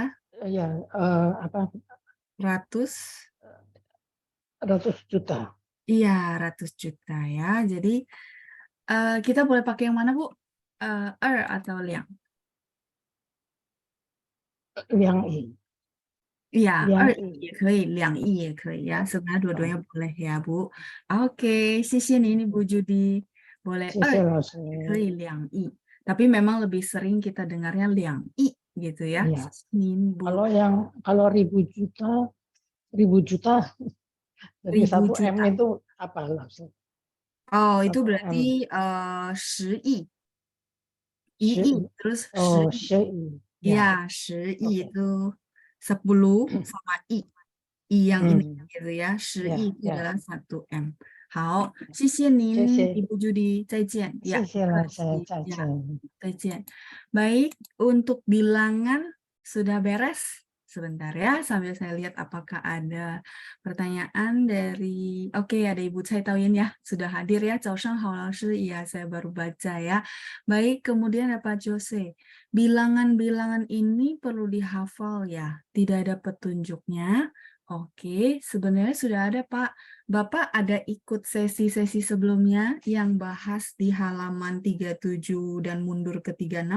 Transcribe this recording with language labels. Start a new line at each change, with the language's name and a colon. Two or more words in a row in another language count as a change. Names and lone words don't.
Indonesian: Ya, apa? ratus. 100 juta. Iya, 100 juta ya. Jadi kita boleh pakai yang mana, Bu? Atau liang? Yang I.
Chinese: 呀，两 2亿亿。也可以，2亿也可以 ya.
Indonesian: Sebenarnya dua-duanya boleh ya, Bu. Oke,
Chinese: 谢谢您 Ibu Judi. Boleh 谢谢老师。也可以2亿.
Indonesian: Tapi memang lebih sering kita dengarnya 2亿 gitu ya. Iya.
Chinese: 谢谢您,
Indonesian: Bu. Kalau 1000 juta, 1000 juta. Jadi 1000 1 M juta. itu apa Laos? Oh, itu 1 M. berarti 10 亿. 1 10 亿, terus 10 Oh,
Chinese: 亿. 10 亿. Ya, 10亿
Indonesian: Oke. itu 10 sama I. I yang ini gitu ya. 10 Ya, 亿itu ya. adalah 1 M.
Chinese: 好，谢谢您，谢谢。 Ibu Judi. 再见. Ya, 谢谢老师，
Indonesian: terima kasih.
Chinese: 再
Indonesian: Ya,
Chinese: 见。再见.
Indonesian: Baik, untuk bilangan sudah beres. Sebentar ya, sambil saya lihat apakah ada pertanyaan dari... Oke, ada Ibu Cai Taoyin ya, sudah hadir ya.
Chinese: 早上好老师,
Indonesian: iya saya baru baca ya. Baik, kemudian ada Pak Jose. Bilangan-bilangan ini perlu dihafal ya, tidak ada petunjuknya. Oke, sebenarnya sudah ada Pak. Bapak ada ikut sesi-sesi sebelumnya yang bahas di halaman 37 dan mundur ke 36?